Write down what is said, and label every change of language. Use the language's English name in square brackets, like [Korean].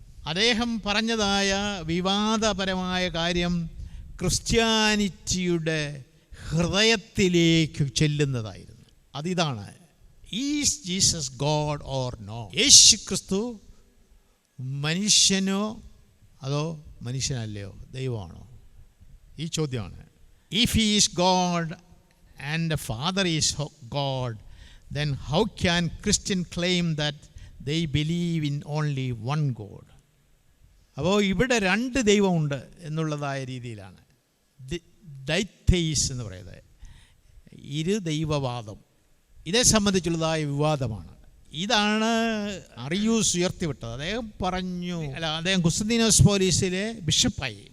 [Malayalam] അദ്ദേഹം പറഞ്ഞതായ വിവാദപരമായ കാര്യം ക്രിസ്ത്യാനിറ്റിയുടെ ഹൃദയത്തിലേക്ക് ചെല്ലുന്നതായിരുന്നു. [English] അതിതാണ്, is Jesus God or no? [Malayalam] യേശു ക്രിസ്തു മനുഷ്യനോ അതോ മനുഷ്യനല്ലയോ, ദൈവമാണോ? ഈ ചോദ്യമാണ്. [English] If he is God and the father is God, then how can Christian claim that they believe in only one God? [Malayalam] അപ്പോൾ ഇവിടെ 2 ദൈവമുണ്ട് എന്നുള്ളതായ രീതിയിലാണ് ഡൈത്തേയിസ് എന്ന് പറയുന്നത്. ദൈവവാദം ഇതേ സംബന്ധിച്ചുള്ളതായ വിവാദമാണ്. ഇതാണ് അറിയൂസ് ഉയർത്തിവിട്ടത്. അദ്ദേഹം കുസ്തന്തീനോസ് പോലീസിലെ ബിഷപ്പായി.